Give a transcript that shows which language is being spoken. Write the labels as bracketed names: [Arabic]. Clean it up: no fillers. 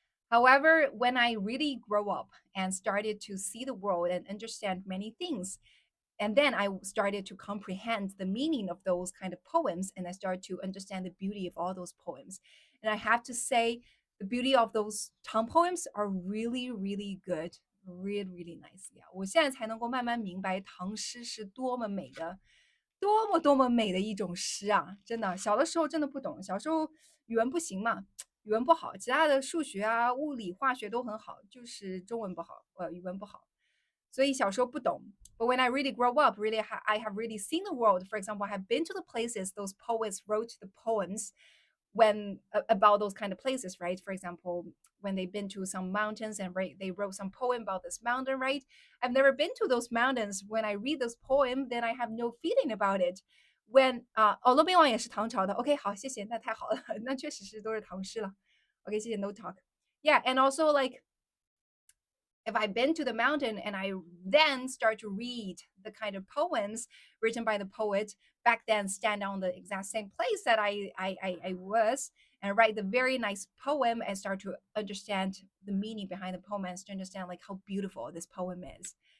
[English] However, when I really grow up and started to see the world and understand many things, and then I started to comprehend the meaning of those kind of poems, and I started to understand the beauty of all those poems. And I have to say, the beauty of those Tang poems are really, really good, really, really nice. [Chinese] Yeah，我现在才能够慢慢明白唐诗是多么美的，多么多么美的一种诗啊！真的，小的时候真的不懂，小时候语文不行嘛，语文不好，其他的数学啊、物理、化学都很好，就是中文不好，语文不好。所以小时候不懂。 [English] But when I really grow up, really, I have really seen the world. For example, I have been to the places those poets wrote the poems when about those kind of places, right? For example, when they've been to some mountains and they wrote some poem about this mountain, right? I've never been to those mountains. When I read this poem, then I have no feeling about it. [Chinese] When 哦，骆宾王也是唐朝的。OK，好，谢谢，那太好了，那确实是都是唐诗了。 OK，谢谢 [English] No Talk。 Yeah, and also like if I've been to the mountain and I then start to read the kind of poems written by the poet back then, stand on the exact same place that I was and write the very nice poem and start to understand the meaning behind the poem and to understand like how beautiful this poem is.